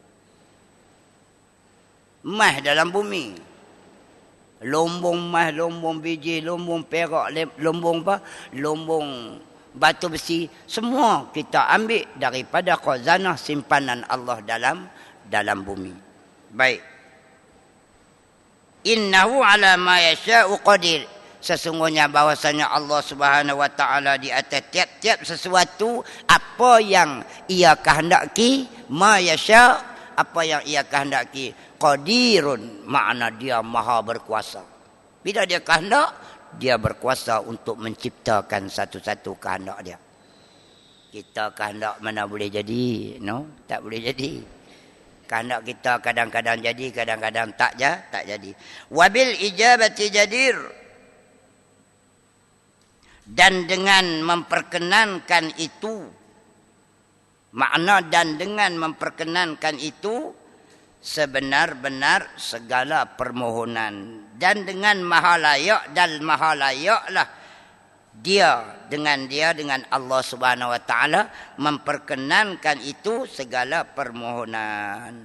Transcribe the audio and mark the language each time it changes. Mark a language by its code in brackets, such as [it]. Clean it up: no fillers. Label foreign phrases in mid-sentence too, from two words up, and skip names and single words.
[ms] Emas dalam bumi. Lombong emas, lombong biji, lombong perak, lombong apa? Lombong batu besi. Semua kita ambil daripada khazanah simpanan Allah dalam bumi. Baik. [ar] إنه على ما يشاء قدير. [ms] Sesungguhnya bahwasanya Allah [ar] سبحانه وتعالى [ms] di atas tiap-tiap sesuatu apa yang ia kehendaki, [ar] ما يشاء' [ms] apa yang ia kehendaki. Qadirun, makna dia maha berkuasa. Bila dia kehendak, dia berkuasa untuk menciptakan satu-satu kehendak dia. Kita kehendak mana boleh jadi? No, tak boleh jadi. Kehendak kita kadang-kadang jadi, kadang-kadang tak jadi. [ar] وبالإجابة جدير. [ms] Dan dengan memperkenankan itu, makna dan dengan memperkenankan itu, sebenar-benar segala permohonan. Dan dengan maha layak dan maha layaklah dengan Allah [ar] سبحانه وتعالى [ms] memperkenankan itu segala permohonan.